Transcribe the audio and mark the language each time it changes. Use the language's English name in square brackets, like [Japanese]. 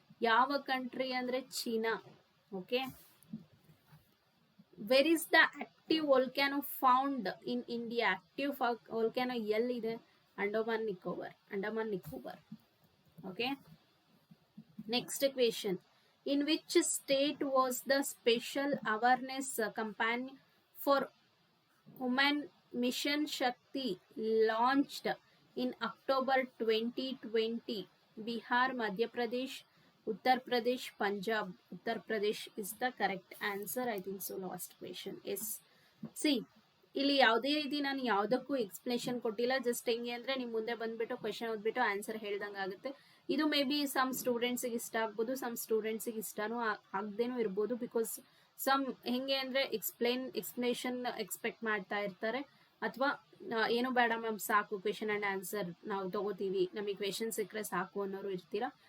[Kannada] ಯಾವ ಕಂಟ್ರಿ ಅಂದ್ರೆ China. Okay. [English] Where is the active volcano found in India? Active volcano ಎಲ್ಲಿದೆ? Andaman Nicobar. Okay. Next question. In which state was the special awareness campaign for Women Mission Shakti launched in October 2020? Bihar, Madhya Pradesh, Uttar Pradesh, Punjab. Uttar Pradesh is the correct answer. I think so. Last question. Yes. [Kannada] See, ಇಲ್ಲಿ ಯಾವುದೇ ರೀತಿ ನಾನು ಯಾವುದಕ್ಕೂ explanation ಕೊಟ್ಟಿಲ್ಲ. Just ಹೆಂಗೆ ಅಂದರೆ ನಿಮ್ಮ ಮುಂದೆ ಬಂದ್ಬಿಟ್ಟು ಕ್ವೆಶನ್ ಓದ್ಬಿಟ್ಟು ಆನ್ಸರ್ ಹೇಳ್ದಂಗೆ ಆಗುತ್ತೆ. ಇದು ಮೇ ಬಿ ಸಮ್ ಸ್ಟೂಡೆಂಟ್ಸಿಗೆ ಇಷ್ಟ ಆಗ್ಬೋದು, ಸಮ್ ಸ್ಟೂಡೆಂಟ್ಸಿಗೆ ಇಷ್ಟನೂ ಆಗದೇನೂ ಇರ್ಬೋದು. ಬಿಕಾಸ್ ಸಮ್ ಹೆಂಗೆ ಅಂದರೆ ಎಕ್ಸ್ಪ್ಲೇಷನ್ ಎಕ್ಸ್ಪೆಕ್ಟ್ ಮಾಡ್ತಾ ಇರ್ತಾರೆ, ಅಥವಾ ಏನು ಬೇಡ ಮ್ಯಾಮ್ ಸಾಕು ಕ್ವೆಶನ್ ಆ್ಯಂಡ್ ಆನ್ಸರ್ ನಾವು ತಗೋತೀವಿ, ನಮಗೆ ಕ್ವೆಶನ್ ಸಿಕ್ಕರೆ ಸಾಕು ಅನ್ನೋರು ಇರ್ತೀರಾ.